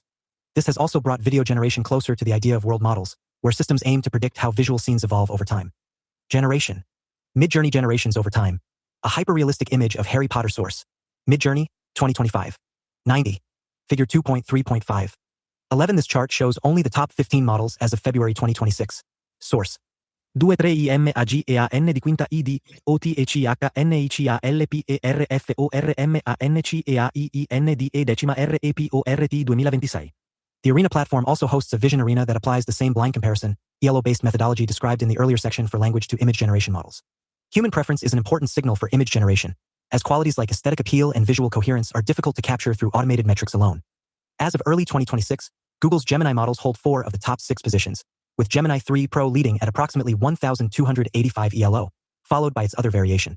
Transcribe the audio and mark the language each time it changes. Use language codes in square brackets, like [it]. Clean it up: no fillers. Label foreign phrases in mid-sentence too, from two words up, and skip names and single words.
[en] This has also brought video generation closer to the idea of world models, where systems aim to predict how visual scenes evolve over time. Generation. Midjourney generations over time. A hyper-realistic image of Harry Potter source. Midjourney, 2025. 90. Figure 2.3.5. 11. This chart shows only the top 15 models as of February 2026. Source. 23IMAGEAN di quinta ID, OTHICANICIALPERFORMANCEAIINDE decima RAPORT 2026. The Arena platform also hosts a vision arena that applies the same blind comparison, ELO-based methodology described in the earlier section for language-to-image generation models. Human preference is an important signal for image generation, as qualities like aesthetic appeal and visual coherence are difficult to capture through automated metrics alone. As of early 2026, Google's Gemini models hold 4 of the top 6 positions, with Gemini 3 Pro leading at approximately 1,285 ELO, followed by its other variation.